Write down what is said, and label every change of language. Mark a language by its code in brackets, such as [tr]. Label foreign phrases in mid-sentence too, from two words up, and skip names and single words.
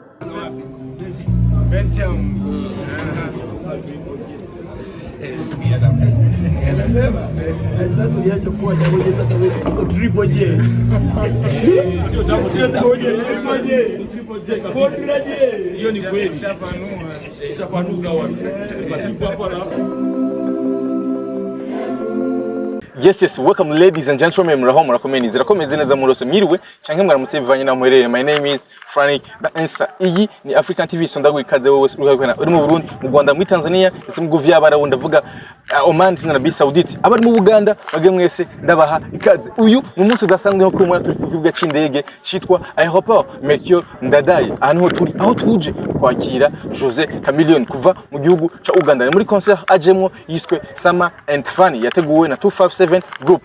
[sw] anasema sasa uliacha kuwa Double J, sasa wewe uko Triple J. Sio Double J, Triple J kabisa. Hiyo ni kweli. Shapanua wapi? Basi hapo na [en] Yes, welcome ladies and gentlemen. [rn] Murakomeni neza murose mwiriwe canke mwaramutse bivanye na mwereye. [en] My name is Frank Bansa. [rn] Iyi ni African TV sondago ikaze wowe uri mu Burundi, mu Rwanda, mu Tanzania, ndetse mu Guvya barawo ndavuga Oman na Arabia Saudite. Abari mu Uganda bage mwese ndabaha ikaze. Uyu ni umunsi udasanzwe nko kumwe turi ku kibuga c'indege citwa Aéroport Melchior Ndadaye. Aho tuje kwakira Jose Chameleone kuva mu gihugu ca Uganda muri concert ajemwo yiswe Summer and Fun yateguwe na 257 group.